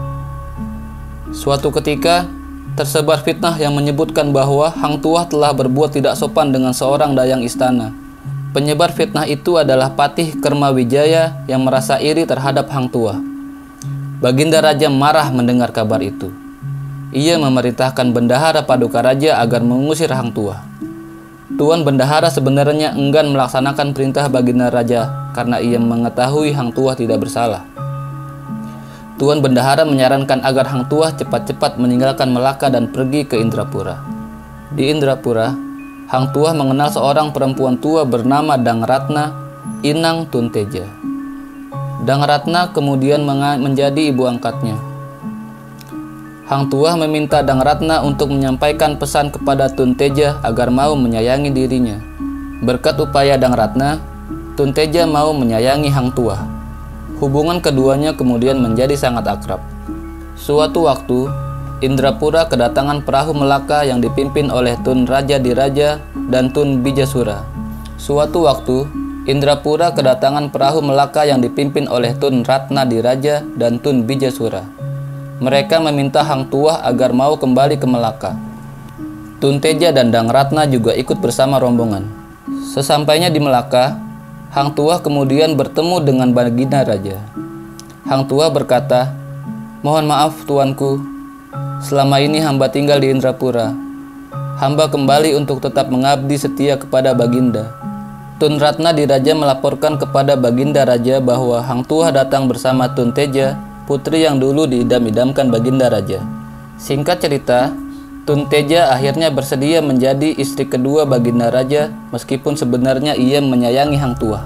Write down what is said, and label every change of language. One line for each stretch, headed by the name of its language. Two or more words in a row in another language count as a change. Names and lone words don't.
Indonesian: Suatu ketika, tersebar fitnah yang menyebutkan bahwa Hang Tuah telah berbuat tidak sopan dengan seorang dayang istana. Penyebar fitnah itu adalah Patih Kermawijaya yang merasa iri terhadap Hang Tuah. Baginda Raja marah mendengar kabar itu. Ia memerintahkan Bendahara Paduka Raja agar mengusir Hang Tuah. Tuan Bendahara sebenarnya enggan melaksanakan perintah Baginda Raja karena ia mengetahui Hang Tuah tidak bersalah. Tuan Bendahara menyarankan agar Hang Tuah cepat-cepat meninggalkan Melaka dan pergi ke Indrapura. Di Indrapura, Hang Tuah mengenal seorang perempuan tua bernama Dang Ratna, inang Tun Teja. Dang Ratna kemudian menjadi ibu angkatnya. Hang Tuah meminta Dang Ratna untuk menyampaikan pesan kepada Tun Teja agar mau menyayangi dirinya. Berkat upaya Dang Ratna, Tun Teja mau menyayangi Hang Tuah. Hubungan keduanya kemudian menjadi sangat akrab. Suatu waktu, Indrapura kedatangan perahu Melaka yang dipimpin oleh Tun Raja Diraja dan Tun Bijasura. Suatu waktu, Indrapura kedatangan perahu Melaka yang dipimpin oleh Tun Ratna Diraja dan Tun Bijasura. Mereka meminta Hang Tuah agar mau kembali ke Melaka. Tun Teja dan Dang Ratna juga ikut bersama rombongan. Sesampainya di Melaka, Hang Tuah kemudian bertemu dengan Baginda Raja. Hang Tuah berkata, "Mohon maaf tuanku, selama ini hamba tinggal di Indrapura. Hamba kembali untuk tetap mengabdi setia kepada Baginda." Tun Ratna Diraja melaporkan kepada Baginda Raja bahwa Hang Tuah datang bersama Tun Teja, putri yang dulu diidam-idamkan Baginda Raja. Singkat cerita, Tun Teja akhirnya bersedia menjadi istri kedua Baginda Raja, meskipun sebenarnya ia menyayangi Hang Tuah.